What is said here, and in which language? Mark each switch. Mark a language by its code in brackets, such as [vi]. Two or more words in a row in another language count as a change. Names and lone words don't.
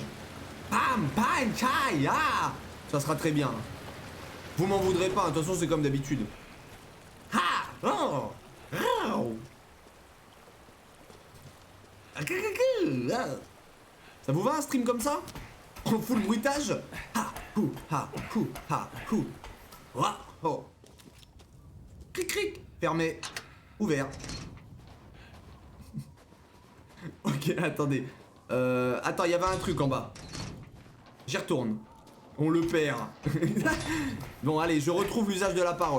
[fr] Pam, pam, chai, ah. Ça sera très bien. Vous m'en voudrez pas, de toute façon c'est comme d'habitude. Ha! Oh! Oh! Ça vous va un stream comme ça? En full bruitage? Ha! Hou! Ha! Hou! Ha! Hou! Oh! Cric cric! Fermé. Ouvert. Ok, attendez. Attends, il y avait un truc en bas. J'y retourne. On le perd. Bon, allez, je retrouve l'usage de la parole.